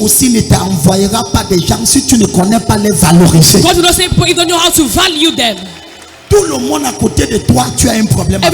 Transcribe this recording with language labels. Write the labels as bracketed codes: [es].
[fr] aussi ne t'envoyera pas des gens si tu ne connais pas les valoriser. [en] God will not say if you don't know how to value them. [fr] Tout le monde à côté de toi, tu as un problème avec